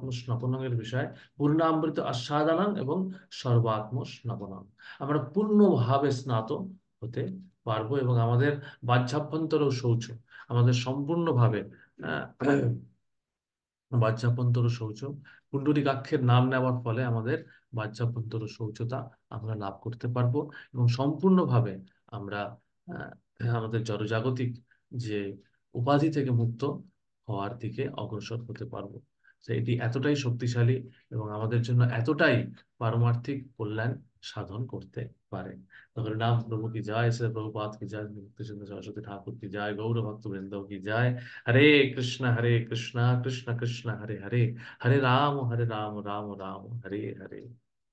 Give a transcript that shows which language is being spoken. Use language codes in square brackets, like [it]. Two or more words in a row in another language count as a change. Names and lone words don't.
[bn] স্নপনং এর বিষয় পূর্ণামৃত আস্বাদনং এবং সর্বাত্ম স্নপনং, আমরা পূর্ণভাবে স্নাত হতে পারবো এবং আমাদের বাহ্যাভ্যন্তর শৌচ, আমাদের সম্পূর্ণভাবে আহ, বাহ্যাভ্যন্তর শৌচ, পুণ্ডরীকাক্ষের নাম নেওয়ার ফলে আমাদের বাহ্যাভ্যন্তর শৌচতা আমরা লাভ করতে পারবো এবং সম্পূর্ণভাবে আমরা আমাদের জড়জাগতিক যে উপাধি থেকে মুক্ত হওয়ার দিকে অগ্রসর হতে পারবো। তো এটি এতটাই শক্তিশালী এবং আমাদের জন্য এতটাই পারমার্থিক কল্যাণ সাধন করতে পারে। [hi] तो हरिनाम प्रभु की जय, श्री प्रभुपाद की जय, मुक्तिचंद्र सरस्वती ठाकुर की जय, गौर भक्त वृंदों की जय। [sa] हरे कृष्णा कृष्ण कृष्ण हरे हरे, हरे राम राम राम हरे हरे।